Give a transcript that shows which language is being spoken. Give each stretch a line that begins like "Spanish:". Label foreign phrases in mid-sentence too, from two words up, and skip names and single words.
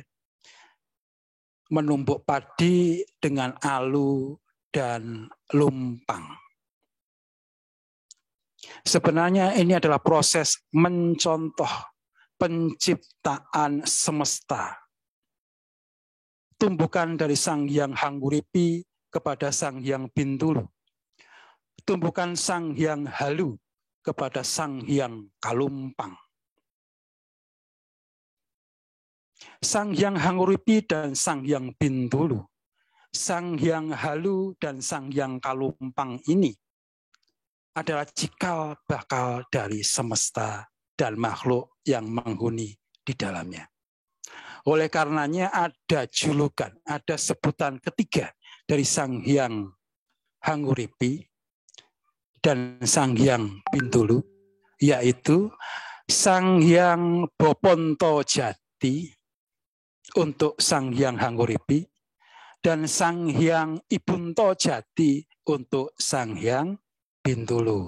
Indonesian: Menumbuk padi dengan alu dan lumpang. Sebenarnya ini adalah proses mencontoh penciptaan semesta. Tumbukan dari Sang Hyang Hanguripi kepada Sang Hyang Bintulu. Tumbukan Sang Hyang Halu kepada Sang Hyang Kalumpang. Sang Hyang Hanguripi dan Sang Hyang Bintulu, Sang Hyang Halu dan Sang Hyang Kalumpang ini adalah cikal bakal dari semesta dan makhluk yang menghuni di dalamnya. Oleh karenanya ada julukan, ada sebutan ketiga dari Sang Hyang Hanguripi dan Sang Hyang Bintulu, yaitu Sang Hyang Boponto Jati untuk Sang Hyang Hanguripi dan Sang Hyang Ibunto Jati untuk Sang Hyang Bintulu.